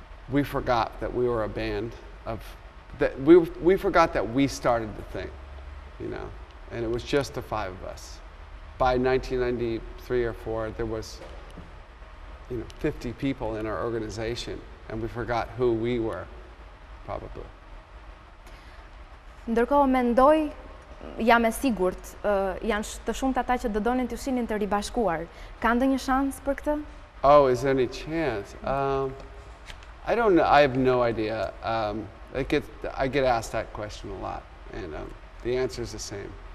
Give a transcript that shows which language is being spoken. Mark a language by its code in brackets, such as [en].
[en] we forgot that we were a band of, that we forgot that we started the thing, you know, and it was just the five of us. By 1993 or 4, there was, you know, 50 people in our organization, and we forgot who we were, probably. [sq] Ndërkohë mendoj, jam e sigurt, janë të shumt ata që do donin të shihnin të ribashkuar. Ka ndonjë shans për këtë? [en] Oh, is there any chance? I don't know. I have no idea. I get asked that question a lot, and the answer is the same.